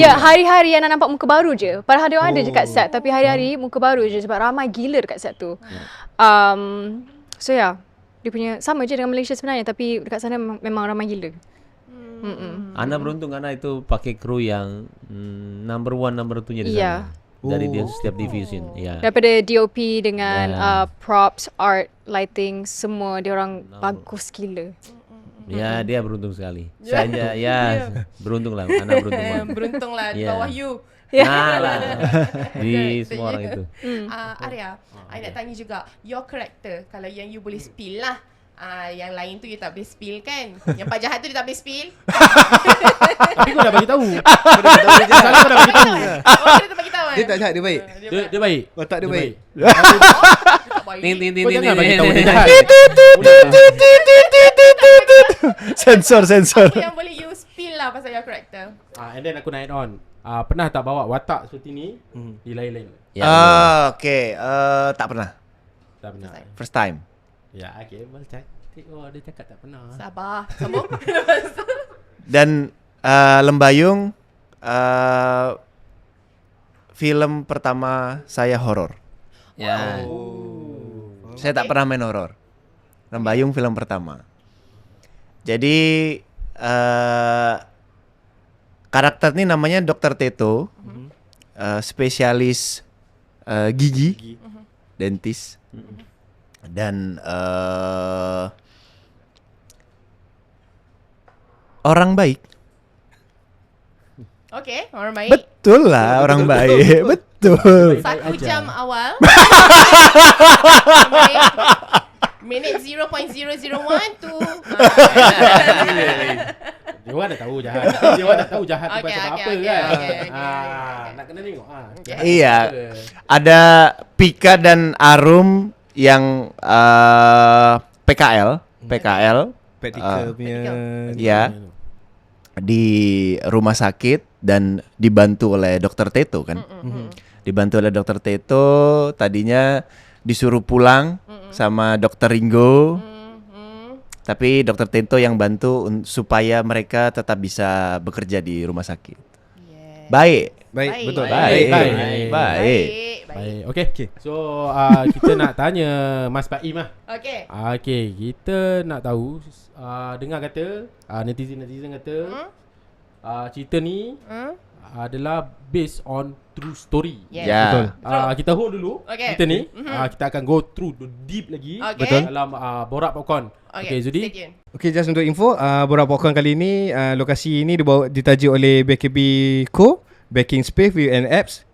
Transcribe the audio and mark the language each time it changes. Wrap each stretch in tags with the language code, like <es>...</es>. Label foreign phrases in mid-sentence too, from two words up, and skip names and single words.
<ms>Ya, hari-hari Ana nampak muka baru je. Padahal dia orang ada je kat set, tapi hari-hari muka baru je sebab ramai gila dekat set tu.</ms> <en>So yeah,</en> <ms>dia punya sama je dengan Malaysia sebenarnya, tapi dekat sana memang ramai gila.</ms> <id>Ana beruntung Ana itu pakai kru yang</id> <en>number 1, number 2</en> <id>nya di Iya. sana. Dari dia setiap division. Ya. Daripada DOP dengan Ya. props, art, lighting, semua dia orang bagus gila.</id> <ms>Ya, dia beruntung sekali.</ms> <id>Saya beruntung lah. Ana beruntung banget.</id> <ms>Beruntung lah di Ya. bawah you. Nah lah. Di semua orang itu. Arya, I nak tanya juga,</ms> <en>your character,</en> <ms>kalau yang you boleh spill lah. Yang lain tu you tak boleh spill kan? Yang Pak Jahat tu dia tak boleh spill. Tapi kau dah bagi tahu. Salah kau dah bagi tahu. Oh, dia tak bagi tahu kan? Dia tak jahat, dia baik. Dia baik. Otak dia baik. Ting ting ting Kau ting. jangan bagi ting, tahu ting, dia ting. jahat. Sensor. Apa yang boleh you spill lah pasal</ms> <en>your character? And then</en> <ms>aku nak</ms> <en>add on.</en> <ms>Pernah tak bawa watak seperti ni di lain-lain? Ya. Okay. Tak pernah. Tak pernah.</ms> <en>First time.</en> <ms>Ya, okay. Dia cakap tak pernah. Sabar. Sambung.</ms> <id>Dan Lembayung film pertama saya horor. Ya. Saya tak pernah main horor. Lembayung film pertama. Jadi karakter ini namanya Dr. Teto, spesialis gigi, dentis, dan orang baik.</id> <ms>Okay, orang baik. Betul lah, orang baik. Betul. 1 jam awal. Minit 0.001 tu. Dia orang dah tahu jahat. Dia orang dah tahu jahat tu Okay, pasal okay, apa okay, kan. okay. Nak kena tengok.</ms> <id>Iya. Ada Pika dan Arum yang PKL,</id> <ms>Practical punya.</ms> <id>ya, di rumah sakit dan dibantu oleh Dr. Teto kan. Dibantu oleh Dr. Teto, tadinya disuruh pulang sama Dr. Ringo. Tapi Dr. Teto yang bantu supaya mereka tetap bisa bekerja di rumah sakit.</id> <ms>Baik. Baik, betul. Baik. Baik. Baik. Baik. Okay. So kita nak tanya Mas Baim lah. Okay. Okay, kita nak tahu dengar kata netizen kata cerita ni adalah</ms> <en>based on true story.</en> <ms>Yes. Ya. Betul. Kita hold dulu Okay. cerita ni. Kita akan</ms> <en>go through deep</en> <ms>lagi Okay. dalam Borak Popcorn. Okay,</ms> <en>Stay</en> <ms>Zudi.</ms> <en>tuned.</en> <ms>Okay, just untuk info, Borak Popcorn kali ni, lokasi ini ditajuk oleh BKB Co, Baking Space View and Apps.</ms>